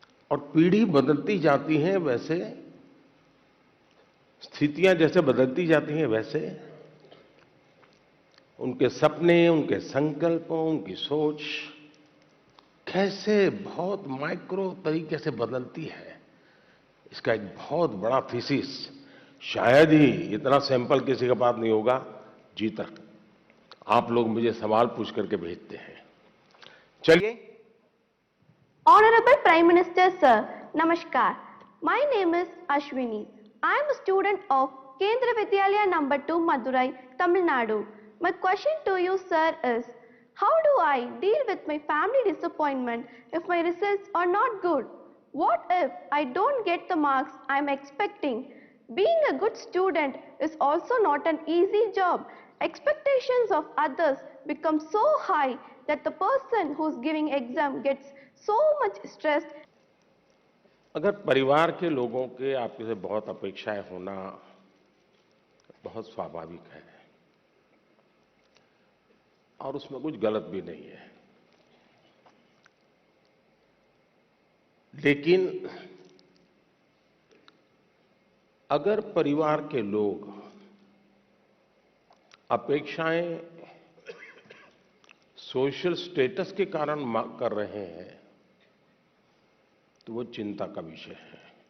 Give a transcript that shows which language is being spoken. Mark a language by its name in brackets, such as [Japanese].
[Hindi] और पीढ़ी बदलती जाती है, वैसे स्थितियां जैसे बदलती जाती हैं, वैसे उनके सपने, उनके संकल्प, उनकी सोच कैसे बहुत माइक्रो तरीके से बदलती है, इसका एक बहुत बड़ा थीसिस शायद ही इतना सैंपल किसी के पास नहीं होगा जी तक। आप लोग मुझे सवाल पूछ करके भेजते हैं। चलिए। [English] Honorable Prime Minister Sir, Namaskar. My name is Ashwini. I am a student of Kendra Vidyalaya number 2 Madurai, Tamil Nadu. My question to you sir is, how do I deal with my family disappointment if my results are not good? What if I don't get the marks I am expecting? Being a good student is also not an easy job. Expectations of others become so high that the person who is giving exam gets so much stressed. [Hindi] अगर परिवार के लोगों के आपसे बहुत अपेक्षाएं होना बहुत स्वाभाविक है, और उसमें कुछ गलत भी नहीं है। लेकिन अगर परिवार के लोग अपेक्षाएं सोशल स्टेटस के कारण कर रहे हैं तो वो चिंता का विषय है।